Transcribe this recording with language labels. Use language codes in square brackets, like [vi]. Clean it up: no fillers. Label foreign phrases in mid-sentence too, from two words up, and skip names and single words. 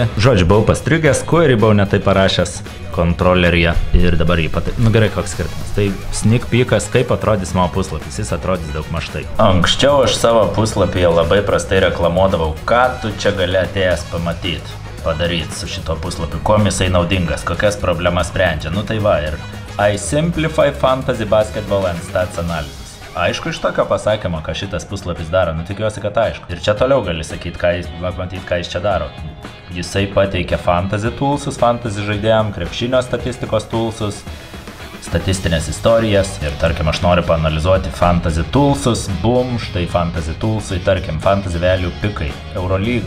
[lt] Žodžiu, buvau pastrigęs, query buvau netai parašęs kontroleryje ir dabar jį gerai, koks skirtumas. Tai [en] sneak peekas, [lt] kaip atrodys mano puslapis, jis atrodys daug maž tai. Anksčiau aš savo puslapyje labai prastai reklamuodavau, ką tu čia gali atėjęs padaryti su šito puslapiu, kuom jisai naudingas, kokias problemas sprendžia. Tai va, ir [en] I simplify fantasy basketball and stats analysis. [lt] Aišku, iš tokio pasakymo, ką šitas puslapis daro, tikiuosi, kad aišku. Ir čia toliau gali sakyti, ką jis čia daro. Jisai pateikia [en] fantasy toolsus, [lt] fantasy žaidėjam, krepšinio statistikos toolsus, statistinės istorijas ir, tarkim, aš noriu paanalizuoti [en] fantasy toolsus, [lt] štai [en] fantasy toolsai, [lt] tarkim, [en] fantasy value [lt] pikai, Eurolyga.